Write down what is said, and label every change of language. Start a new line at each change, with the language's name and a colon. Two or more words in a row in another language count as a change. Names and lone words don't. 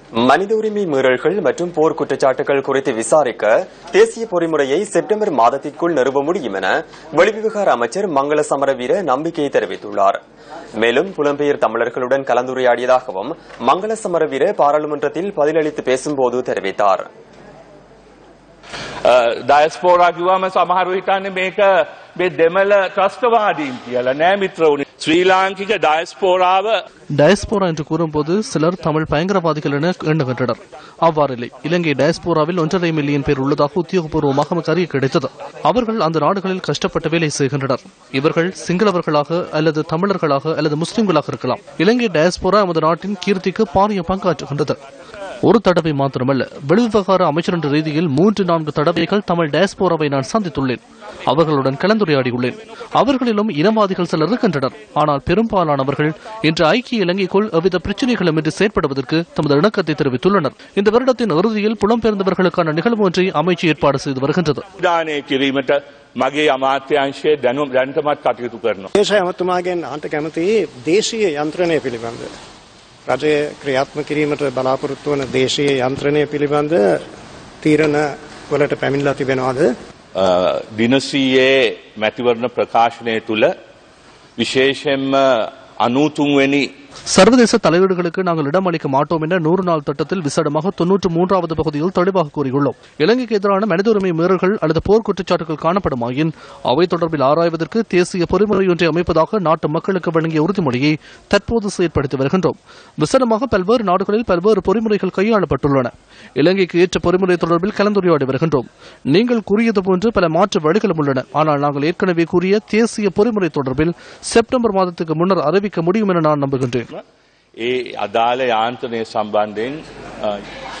Tamil: மனித உரிமை மீறல்கள் மற்றும் போர் குற்றச்சாட்டுகள் குறித்து விசாரிக்க தேசிய பொறிமுறையை செப்டம்பர் மாதத்திற்குள் நிறுவ முடியும் என வெளிவிவகார அமைச்சர் மங்கள சமரவீர நம்பிக்கை தெரிவித்துள்ளார். மேலும் புலம்பெயர் தமிழர்களுடன் கலந்துரையாடியதாகவும் மங்கள சமரவீர பாராளுமன்றத்தில் பதிலளித்து பேசும்போது தெரிவித்தார்.
Sinhala: ඩයස්පෝරා කිව්වම සමහරව හිතන්නේ මේක මේ දෙමළ ත්‍රස්තවාදීන් කියලා නෑ මිත්‍රවනි. ශ්‍රී ලාංකික ඩයස්පෝරාව
Tamil: டயஸ்போரா என்று கூறும்போது சிலர் தமிழ் பயங்கரவாதிகள் என எண்ணுகின்றனர். அவ்வாறில்லை. இலங்கை டயஸ்போராவில் 1.5 மில்லியன் பேர் உள்ளதாக உத்தியோகபூர்வமாக நமக்கு அறிய கிடைத்தது. அவர்கள் அந்த நாடுகளில் கஷ்டப்பட்டு வேலை செய்கின்றனர். இவர்கள் சிங்களவர்களாக அல்லது தமிழர்களாக அல்லது முஸ்லிம்களாக இருக்கலாம். இலங்கை டயஸ்போரா நமது நாட்டின் கீர்த்திக்கு பாரிய பங்காற்றுகின்றது. ஒரு தடவை மாத்திரமல்ல, வெளிவிவகார அமைச்சர் என்ற ரீதியில் 3-4 தடவைகள் தமிழ் டயஸ்போராவை நான் சந்தித்துள்ளேன். அவர்களுடன் கலந்துரையாடியுள்ளேன். அவர்களிலும் இனவாதிகள் சிலர் இருக்கின்றனர். ஆனால் பெரும்பாலானவர்கள் இன்று ஐக்கிய இலங்கைக்குள் எவ்வித பிரச்சனைகளும் இன்றி செயற்படுவதற்கு தமது இணக்கத்தை தெரிவித்துள்ளனர். இந்த வருடத்தின் இறுதியில் புலம்பெயர்ந்தவர்களுக்கான நிகழ்வு ஒன்றை அமைச்சு ஏற்பாடு செய்து வருகின்றது.
Sinhala: මගේ අමාත්‍යාංශයේ දැනුම් දැනටමත් කටයුතු කරනවා. දේශීය අමාත්‍යමාගෙන් අහන්න කැමතියි දේශීය යන්ත්‍රණය පිළිබඳ රජය ක්‍රියාත්මක කිරීමට බලාපොරොත්තු වන දේශීය යන්ත්‍රණය පිළිබඳ තීරණ වලට පැමිණලා තිබෙනවද? දිනසීයේ මැතිවරණ ප්‍රකාශනය තුල විශේෂයෙන්ම 93 වෙනි
Tamil: சர்வதேச தலையீடுகளுக்கு நாங்கள் இடமளிக்க மாட்டோம் என்ற 100 நாள் திட்டத்தில் விசேடமாக 93வது பகுதியில் தெளிவாக கூறியுள்ளோம். இலங்கைக்கு எதிரான மனித உரிமை மீறல்கள் அல்லது போர் குற்றச்சாட்டுகள் காணப்படுமாயின் அவை தொடர்பில் ஆராய்வதற்கு தேசிய பொறிமுறை ஒன்றை அமைப்பதாக நாட்டு மக்களுக்கு வழங்கிய உறுதிமொழியை தற்போது செயற்படுத்தி வருகின்றோம். விசேடமாக பல்வேறு நாடுகளில் பல்வேறு பொறிமுறைகள் கையாளப்பட்டுள்ளன. இலங்கைக்கு ஏற்ற பொறிமுறை தொடர்பில் கலந்துரையாடி வருகின்றோம். நீங்கள் கூறியது போன்று பல மாற்று வழிகளும் உள்ளன. ஆனால் நாங்கள் ஏற்கனவே கூறிய தேசிய பொறிமுறை தொடர்பில் செப்டம்பர் மாதத்துக்கு முன்னர் அறிவிக்க முடியும் என நான் நம்புகின்றேன்.
Sinhala: ඒ අදාළ යාන්ත්‍රණය සම්බන්ධයෙන්